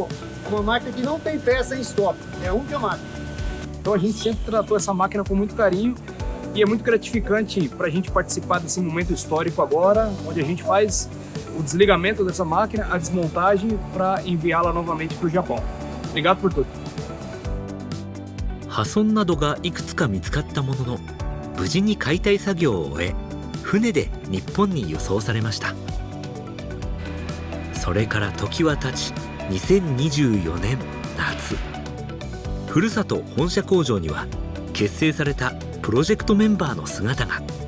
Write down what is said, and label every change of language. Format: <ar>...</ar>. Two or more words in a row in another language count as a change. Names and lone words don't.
<pt>Uma máquina que não tem peça em estoque, é a única máquina. Então a gente sempre tratou essa máquina com muito carinho. E é muito gratificante para a gente participar desse momento histórico agora, onde a gente faz o desligamento dessa máquina, a desmontagem para enviá-la novamente para o Japão. Obrigado por tudo.</pt> <ja>破損などがいくつか見つかったものの、無事に解体作業を終え、船で日本に輸送されました。それから時は経ち、2024年夏、ふるさと本社工場には結成されたプロジェクトメンバーの姿が。</ja>